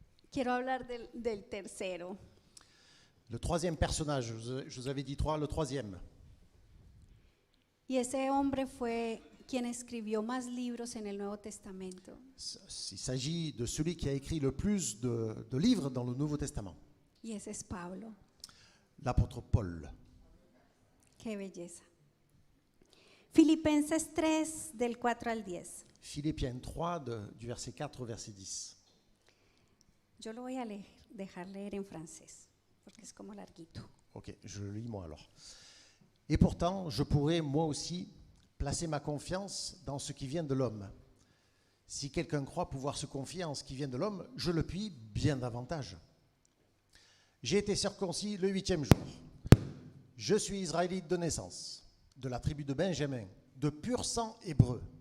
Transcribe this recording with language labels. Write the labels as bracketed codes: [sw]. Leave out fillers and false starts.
[es] Quiero hablar del tercero. [fr] Le troisième personnage, je vous avais dit trois, le troisième. [es] Y ese hombre fue quien escribió más libros en el Nuevo Testamento. [fr] Il s'agit de celui qui a écrit le plus de livres dans le Nouveau Testament, [es] Y ese es Pablo. [fr] l'apôtre Paul. [es] Qué belleza. Filipenses 3, del 4 al 10. [fr] Philippiens 3, du verset 4 au verset 10. [es] Yo lo voy a dejar leer en francés, porque es como larguito. [fr] Ok, je le lis moi alors. Et pourtant, je pourrais moi aussi placer ma confiance dans ce qui vient de l'homme. Si quelqu'un croit pouvoir se confier en ce qui vient de l'homme, je le puis bien davantage. J'ai été circoncis le 8e jour. Je suis israélite de naissance, de la tribu de Benjamin, de pur sang hébreu.